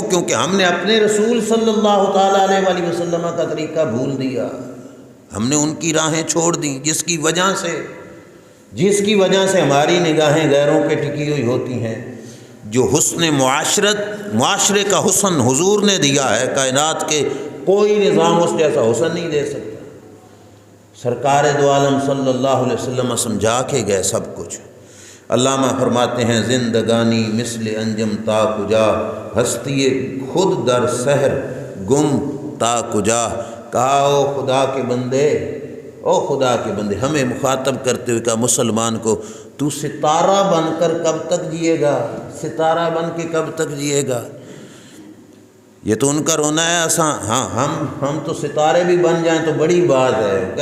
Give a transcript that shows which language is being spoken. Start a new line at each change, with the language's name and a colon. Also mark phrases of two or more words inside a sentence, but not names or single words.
Urdu: کیونکہ ہم نے اپنے رسول صلی اللہ تعالیٰ علیہ وآلہ وسلم کا طریقہ بھول دیا، ہم نے ان کی راہیں چھوڑ دیں، جس کی وجہ سے ہماری نگاہیں غیروں پہ ٹکی ہوئی ہوتی ہیں۔ جو حسن معاشرے کا حسن حضور نے دیا ہے، کائنات کے کوئی نظام اس جیسا حسن نہیں دے سکتا۔ سرکار دو عالم صلی اللہ علیہ وسلم سمجھا کے گئے سب کچھ۔ علامہ فرماتے ہیں
Persian: زندگانی مثل انجم تا کجا، ہستی خود در سحر گم تا کجا۔
Urdu: کہا او خدا کے بندے، او خدا کے بندے، ہمیں مخاطب کرتے ہوئے کہا مسلمان کو تو ستارہ بن کر کب تک جیے گا، ستارہ بن کے کب تک جیے گا؟ یہ تو ان کا رونا ہے آسان، ہاں ہم تو ستارے بھی بن جائیں تو بڑی بات ہے۔